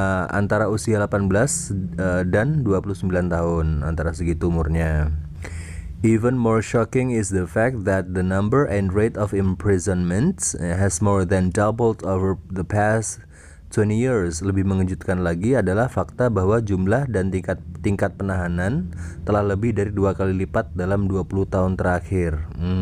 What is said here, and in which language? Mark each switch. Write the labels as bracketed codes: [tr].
[id] Antara usia 18 dan 29 tahun, antara segitu umurnya. [en] Even more shocking is the fact that the number and rate of imprisonment has more than doubled over the past 20 years. [id] Lebih mengejutkan lagi adalah fakta bahwa jumlah dan tingkat penahanan telah lebih dari 2 kali lipat dalam 20 tahun terakhir.